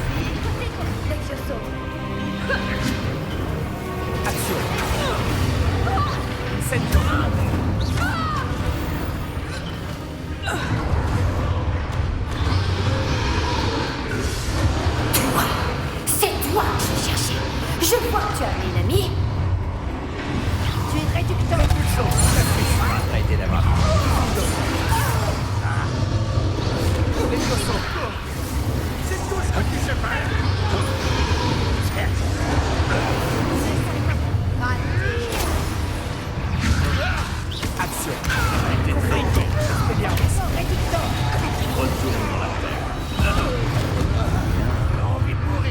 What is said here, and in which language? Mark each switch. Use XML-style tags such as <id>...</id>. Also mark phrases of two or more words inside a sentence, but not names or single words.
<fr>Action. Incendio. C'est toi que je cherchais. Je vois que tu as amené une amie. Tu es réducteur. Arrêtez d'avoir... Levioso. C'est tout ce que tu sais faire. Action. Confringo. Expelliarmus. Retourne dans la terre. J'ai envie de mourir.</fr>